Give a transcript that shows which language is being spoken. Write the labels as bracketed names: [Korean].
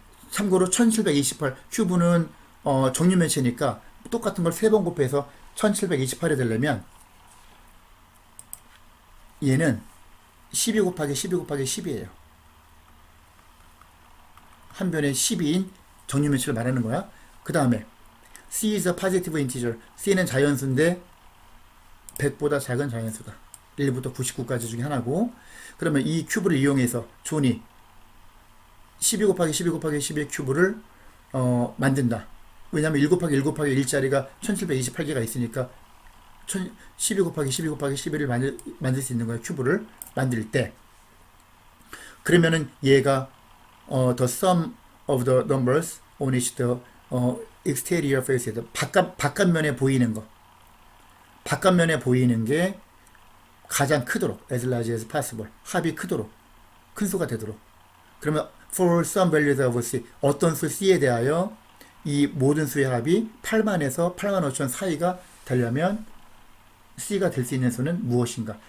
[Korean] 참고로 1728 큐브는 정육면체니까 똑같은 걸 3번 곱해서 1728이 되려면 얘는 12 곱하기 12 곱하기 10이에요. 한 변에 12인 정육면체를 말하는 거야. 그 다음에 [English] C is a positive integer. [Korean] C는 자연수인데 100보다 작은 자연수다. 1부터 99까지 중에 하나고, 그러면 이 큐브를 이용해서 존이 12 곱하기 12 곱하기 10의 큐브를 만든다. 왜냐하면 1 곱하기 1 곱하기 1짜리가 1728개가 있으니까 12 곱하기 12 곱하기 11을 만들 수 있는 거야. 큐브를 만들 때. 그러면은 얘가 [English] the sum of the numbers on each the exterior face, [Korean] 바깥면에 보이는 거. 바깥면에 보이는 게 가장 크도록, [English] as large as possible. [Korean] 합이 크도록, 큰 수가 되도록. 그러면 [English] for some values of C, [Korean] 어떤 수 C에 대하여 이 모든 수의 합이 8만에서 8만 5천 사이가 되려면 C가 될 수 있는 수는 무엇인가?